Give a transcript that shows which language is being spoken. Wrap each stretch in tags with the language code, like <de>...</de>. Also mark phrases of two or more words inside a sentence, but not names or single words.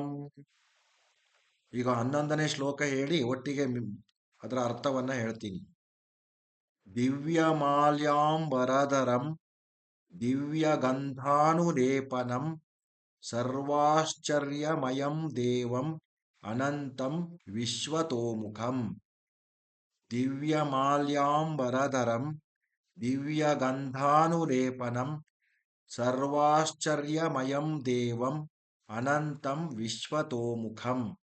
<kn>ಈಗ 11ನೇ ಶ್ಲೋಕ ಹೇಳಿ ಒಟ್ಟಿಗೆ ಅದರ ಅರ್ಥವನ್ನ ಹೇಳ್ತೀನಿ.</kn> <sa>ದಿವ್ಯಮಾಲ್ಯಾಂಬರಧರಂ ದಿವ್ಯಗಂಧಾನುಲೇಪನಂ ಸರ್ವಾಶ್ಚರ್ಯಮಯಂ ದೇವಂ ಅನಂತಂ ವಿಶ್ವತೋಮುಖಂ. ದಿವ್ಯಮಾಲ್ಯಾಂಬರಧರಂ ದಿವ್ಯಗಂಧಾನುಲೇಪನಂ ಸರ್ವಾಶ್ಚರ್ಯಮಯಂ ದೇವಂ ಅನಂತಂ ವಿಶ್ವತೋಮುಖಂ.</sa>